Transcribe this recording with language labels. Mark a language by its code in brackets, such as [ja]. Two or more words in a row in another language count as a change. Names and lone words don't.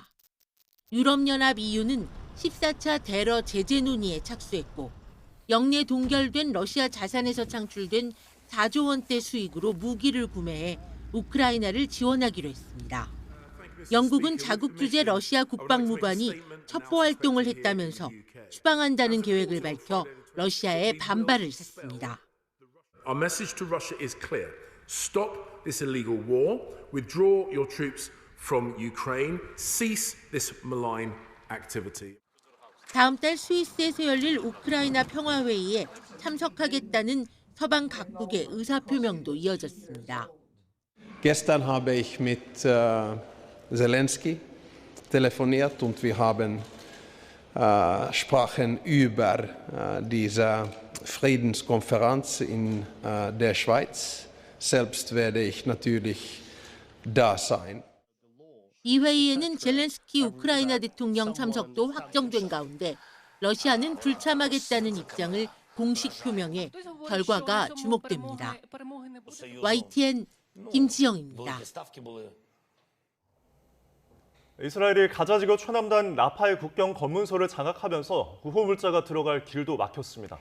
[ko] 유럽연합 EU는 14차 대러 제재 논의에 착수했고 영내 동결된 러시아 자산에서 창출된 4조 원대 수익으로 무기를 구매해 우크라이나를 지원하기로 했습니다. 영국은 자국 주재 러시아 국방무관이 첩보 활동을 했다면서 추방한다는 계획을 밝혀 러시아의 반발을 샀습니다. [en] Our message to Russia is clear. Stop this illegal war, withdraw your troops from Ukraine, cease this malign activity. [ko] 다음 달 스위스에서 열릴 우크라이나 평화회의에 참석하겠다는 서방 각국의 의사표명도 이어졌습니다. [de] Gestern habe ich mit Zelensky telefoniert und wir haben sprachen über diese Friedenskonferenz in der Schweiz. Selbst werde ich natürlich da sein. [ko] 이 회의에는 젤렌스키 우크라이나 대통령 참석도 확정된 가운데 러시아는 불참하겠다는 입장을 공식 표명해 결과가 주목됩니다. YTN 김지영입니다. 이스라엘이 가자지구 최남단 라파의 국경 검문소를 장악하면서 구호 물자가 들어갈 길도 막혔습니다.